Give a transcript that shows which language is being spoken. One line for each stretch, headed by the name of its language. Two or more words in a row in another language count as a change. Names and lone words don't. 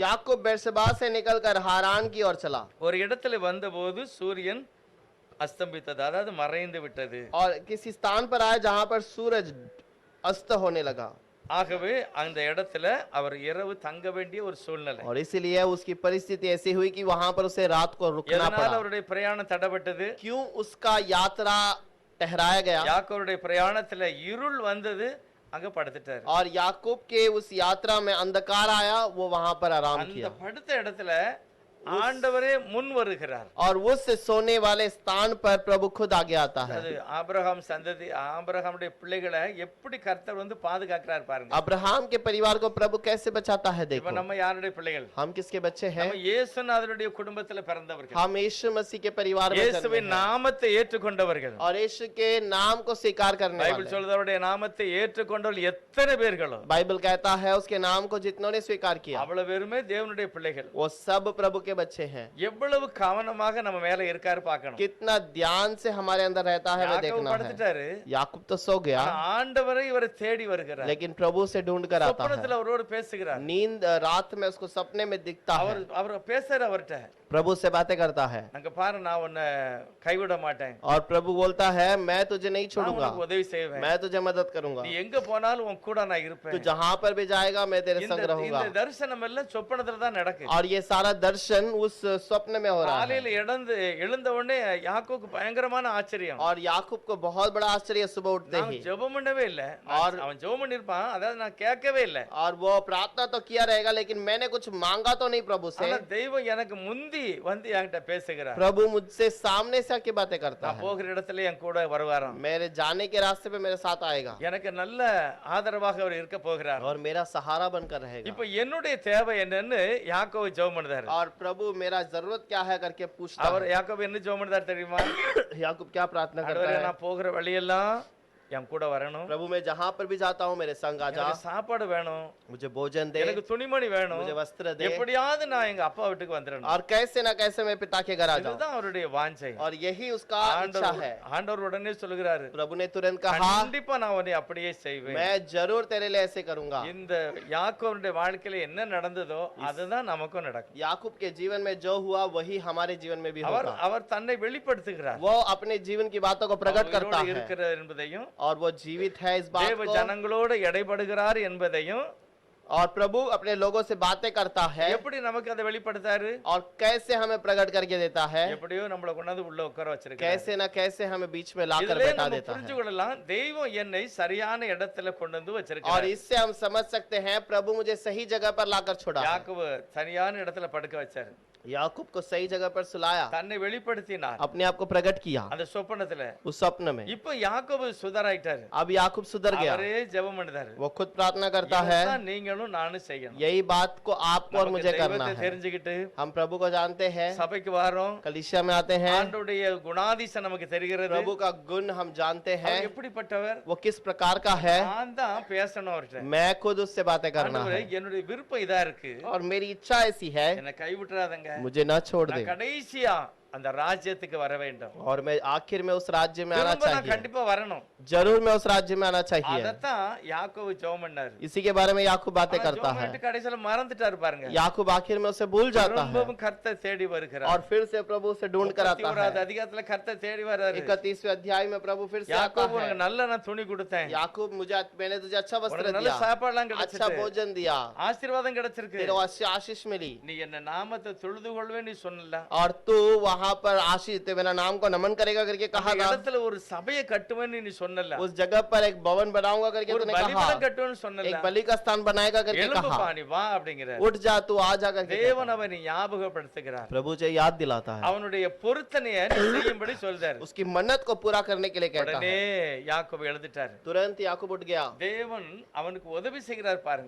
Hindi: याकूब बेर्शेबा से निकलकर हारान की ओर चला
Tamil: ஒரு இடத்துல வந்தபோது சூரியன் அஸ்தம்பித்தது, அதாவது மறைந்து விட்டது.
Hindi: और किसी स्थान पर आया जहां पर सूरज अस्त होने लगा,
Tamil: ஆகவே அந்த இடத்துல அவர் இரவு தங்க வேண்டிய ஒரு சூழ்நிலை.
Hindi: और इसीलिए उसकी परिस्थिति ऐसी हुई कि वहां पर उसे रात को रुकना
Tamil: எதனால
Hindi: पड़ा।
Tamil: அவருடைய பிரயாணம் தடைப்பட்டது?
Hindi: क्यों उसका यात्रा ठहराया गया?
Tamil: யாக்கோபுடைய பிரயாணத்துல இருள் வந்தது, அங்க படுத்துட்டாரு.
Hindi: और याकूब के उस यात्रा में अंधकार आया, वो वहां पर आराम
Tamil: அந்த
Hindi: किया।
Tamil: படுத்த இடத்துல ஆண்டவரே முன் வருகிறார்.
Hindi: और उस सोने वाले स्थान पर प्रभु खुद आगे आता है।
Tamil: அது ஆபிரகாம் சந்ததி, ஆபிரகாமுடைய பிள்ளைகளை எப்படி கர்த்தர் வந்து பாதுகாக்கிறார் பாருங்க.
Hindi: अब्राहम के परिवार को प्रभु कैसे बचाता है,
Tamil: இப்ப
Hindi: देखो।
Tamil: நம்ம யாருடைய பிள்ளைகள்?
Hindi: हम किसके बच्चे हैं?
Tamil: நம்ம இயேசுநாதருடைய குடும்பத்துல பிறந்தவர்கள்,
Hindi: हम यीशु मसीह के परिवार में जन्मे
Tamil: இயேசுவின்
Hindi: हैं।
Tamil: நாமத்தை ஏற்றுக்கொண்டவர்கள்.
Hindi: और यीशु के नाम को स्वीकार करने
Tamil: பைபிள்
Hindi: वाले।
Tamil: சொல்றது அவருடைய நாமத்தை ஏற்றுக்கொண்டவர்கள் எத்தனை பேர்களோ
Hindi: बाइबल कहता है उसके नाम को जितनों ने स्वीकार किया,
Tamil: அவ்வளவு பேருமே தேவனுடைய பிள்ளைகள்.
Hindi: वो सब प्रभु के बच्चे हैं।
Tamil: எவ்வளவு கவனமாக நம்ம மேல இருக்காரு பார்க்கணும்.
Hindi: कितना ध्यान से हमारे अंदर रहता है, हमें
Tamil: யாக்கோபு
Hindi: देखना है।
Tamil: படுத்துட்டாரு,
Hindi: याकूब तो सो गया,
Tamil: ஆனா ஆண்டவரை இவரை தேடி வருகிறார்.
Hindi: लेकिन प्रभु से ढूंढ कर आता है।
Tamil: சொப்பனத்துல அவரோடு பேசுகிறார்.
Hindi: नींद रात में उसको सपने में दिखता है,
Tamil: அவர் பேசுற அவர்கிட்ட,
Hindi: प्रभु से बातें करता है।
Tamil: அங்க பாரு நான் உன்னை கைவிட மாட்டேன்,
Hindi: और प्रभु बोलता है, मैं तुझे नहीं
Tamil: நான்
Hindi: छोड़ूंगा,
Tamil: உனக்கு உதவி செய்வேன்,
Hindi: मैं तुझे मदद करूंगा,
Tamil: நீ எங்க போனாலும் உன் கூட நான்
Hindi: तू
Tamil: இருப்பேன்.
Hindi: जहां पर भी जाएगा मैं तेरे संग रहूंगा।
Tamil: இந்த தரிசனம் எல்லாம் சொப்பனத்துல தான் நடக்குது.
Hindi: और ये सारा दर्शन उस स्वप्न में हो रहा है।
Tamil: காலையில எழுந்த உடனே யாக்கோபுக்கு பயங்கரமான ஆச்சரியம்.
Hindi: और याकूब को बहुत बड़ा आश्चर्य, सुबह उठते
Tamil: நான்
Hindi: ही।
Tamil: ஜெபம் பண்ணவே இல்ல,
Hindi: और-
Tamil: அவன் ஜெபம் பண்ணிருப்பான், அதாவது நான் கேட்கவே இல்ல.
Hindi: और वो प्रार्थना तो किया रहेगा, लेकिन मैंने कुछ मांगा तो नहीं प्रभु से।
Tamil: ஆனா தெய்வம் எனக்கு முந்தி வந்து என்கிட்ட பேசுகிறார்.
Hindi: प्रभु मुझसे सामने से आके बातें करता
Tamil: நான்
Hindi: है।
Tamil: போகிற இடத்துல என் கூட வருவாராம்.
Hindi: मेरे जाने के रास्ते पे मेरे साथ आएगा,
Tamil: எனக்கு நல்ல ஆதரவாக அவர் இருக்க போகிறார்.
Hindi: और मेरा सहारा बनकर रहेगा।
Tamil: இப்ப என்னுடைய தேவை என்னன்னு யாக்கோபு ஜெபம் பண்ணுதாரு.
Hindi: और प्रभु मेरा जरूरत क्या है करके पूछता
Tamil: அவர்
Hindi: है।
Tamil: யாக்கோபு என்ன ஜெபம் பண்ணுதாரு தெரியுமா?
Hindi: याकूब क्या प्रार्थना करता
Tamil: ஆண்டவரே
Hindi: है?
Tamil: நான் போகிற வழியெல்லாம் என் கூட வரணும்,
Hindi: प्रभु मैं जहां पर भी जाता हूँ मेरे संग आ जा,
Tamil: எனக்கு சாப்பாடு வேணும்,
Hindi: मुझे भोजन दे,
Tamil: எனக்கு துணிமணி வேணும்,
Hindi: मुझे वस्त्र दे,
Tamil: எப்படியாவது நான் எங்க அப்பா வீட்டுக்கு வந்துடணும்.
Hindi: और कैसे ना कैसे मैं पिता के घर आ जाऊं।
Tamil: இதுதான் அவருடைய வாஞ்சை.
Hindi: और यही उसका इच्छा है।
Tamil: ஆண்டவர் உடனே சொல்லுகிறாரு,
Hindi: प्रभु ने तुरंत कहा,
Tamil: கண்டிப்பா நான் உன்னை அப்படியே செய்வேன்.
Hindi: मैं जरूर तेरे लिए ऐसे करूंगा।
Tamil: இந்த யாக்கோபுடைய வாழ்க்கையில என்ன நடந்ததோ அதுதான் நமக்கும் நடக்கும்.
Hindi: याकूब के जीवन में जो हुआ वही हमारे जीवन में भी होगा।
Tamil: அவர் தன்னை வெளிப்படுத்துகிறார்,
Hindi: वो अपने जीवन की बातों को प्रकट करता
Tamil: அவரோடு
Hindi: है,
Tamil: இருக்கிறார் என்பதையும்,
Hindi: और वो जीवित है इस बात
Tamil: தேவ
Hindi: को।
Tamil: ஜனங்களோடு இடைபடுகிறார் என்பதையும்,
Hindi: और प्रभु अपने लोगों से बातें करता है,
Tamil: எப்படி நமக்கு அதை வெளிப்படுத்தாரு?
Hindi: और कैसे हमें प्रकट करके देता है,
Tamil: எப்படியோ நம்மள கொண்டாந்து உள்ள உட்கார வச்சிருக்காரு.
Hindi: कैसे ना कैसे हमें बीच में लाकर
Tamil: இதுல
Hindi: बैठा
Tamil: நம்ம
Hindi: देता है।
Tamil: புரிஞ்சு கொள்ளலாம், தெய்வம் என்னை சரியான இடத்துல கொண்டு வந்து
Hindi: और
Tamil: வச்சிருக்காரு.
Hindi: इससे हम समझ सकते हैं प्रभु मुझे सही जगह पर लाकर छोड़ा है।
Tamil: யாக்கோபு சரியான இடத்துல படுக்க வச்சாரு,
Hindi: याकूब को सही जगह पर सुलाया,
Tamil: தன்னை வெளிப்படுத்தினார்
Hindi: अपने आप को प्रकट किया
Tamil: அந்த சொப்பனத்துல.
Hindi: उस स्वप्न में।
Tamil: இப்ப யாக்கோபு சுதராயிட்டாரு,
Hindi: अब याकूब सुधर गया,
Tamil: அவரே ஜெபம் பண்ணுதாரு.
Hindi: वो खुद प्रार्थना करता है।
Tamil: இதைத்தான் நீங்களும் நானும் செய்யணும்.
Hindi: यही बात को आपको और
Tamil: நமக்கு
Hindi: मुझे करना
Tamil: தெய்வத்தை
Hindi: है।
Tamil: தெரிஞ்சுக்கிட்டு
Hindi: हम प्रभु को जानते हैं,
Tamil: சபைக்கு வாரோம்,
Hindi: कलीसिया में आते हैं,
Tamil: ஆண்டவருடைய குணாதிசம் நமக்கு தெரிகிறது.
Hindi: प्रभु का गुण हम जानते
Tamil: அவர்
Hindi: हैं,
Tamil: எப்படிப்பட்டவர்?
Hindi: वो किस प्रकार का है।
Tamil: நான் தான் பேசணும் அவர்கிட்ட.
Hindi: मैं खुद उससे बातें करना
Tamil: ஆண்டவரே,
Hindi: है,
Tamil: என்னுடைய விருப்பம் இதா இருக்கு,
Hindi: और मेरी इच्छा ऐसी है,
Tamil: என்னை கைவிட்டுறாதங்க,
Hindi: मुझे न छोड़ दे।
Tamil: நான் கடைசியா அந்த ராஜ்யத்துக்கு வர வேண்டும்.
Hindi: और मैं आखिर में उस राज्य में आना
Tamil: திரும்ப நான்
Hindi: चाहिए,
Tamil: கண்டிப்பா வரணும்.
Hindi: जरूर मैं उस राज्य में आना चाहिए।
Tamil: அதத்தான் யாக்கோபு ஜெபம் பண்ணாரு.
Hindi: इसी के बारे में याकूब बातें करता
Tamil: ஜெபம்
Hindi: है।
Tamil: பண்ணிட்டு கடைசில மறந்துட்டாரு பாருங்க.
Hindi: याकूब आखिर में उसे भूल जाता है
Tamil: திரும்பவும் கர்த்தர் தேடி வருகிறார்.
Hindi: और फिर से प्रभु उसे ढूंढ कर आता
Tamil: 31வது
Hindi: है।
Tamil: அதிகாரத்துல கர்த்தர் தேடி வராரு.
Hindi: 31वें अध्याय में प्रभु फिर से आता
Tamil: யாக்கோபு
Hindi: है।
Tamil: உனக்கு நல்ல நான் துணி கொடுத்தேன்,
Hindi: याकूब मैंने तुझे अच्छा वस्त्र
Tamil: உனக்கு நல்ல
Hindi: दिया,
Tamil: சாப்பாடுலாம்
Hindi: अच्छा
Tamil: கிடைச்சிருக்கு,
Hindi: भोजन दिया,
Tamil: ஆசீர்வாதம் கிடைச்சிருக்கு,
Hindi: तेरे को आशीष मिली,
Tamil: நீ என்ன நாமத்தை தொழுது கொள்வே நீ சொன்னல.
Hindi: और तू वहां पर आशीष मेरा नाम को नमन करेगा करके कहा
Tamil: அந்த
Hindi: था।
Tamil: இடத்துல ஒரு சபையை கட்டுவேன்னு நீ சொன்னல.
Hindi: उस जगह पर एक भवन बनाऊंगा करके
Tamil: ஒரு
Hindi: तूने कहा,
Tamil: பலிபீடம் கட்டுவேன்னு சொன்னல.
Hindi: एक बलि का स्थान बनाएगा करके
Tamil: எழும்புப்பா
Hindi: कहा,
Tamil: நீ வா அப்படிங்கறார்.
Hindi: उठ जा तू आ जा करके
Tamil: தேவன் அவனை ஞாபகப்படுத்துகிறார்.
Hindi: प्रभु मुझे याद दिलाता है,
Tamil: அவனுடைய பொருத்தனையை நீ செய்யும்படி சொல்றாரு.
Hindi: उसकी मन्नत को पूरा करने के लिए कहता
Tamil: உடனே
Hindi: है।
Tamil: யாக்கோபு எழுதிட்டாரு.
Hindi: तुरंत याकूब उठ गया,
Tamil: தேவன் அவனுக்கு உதவி செய்கிறார் பாருங்க.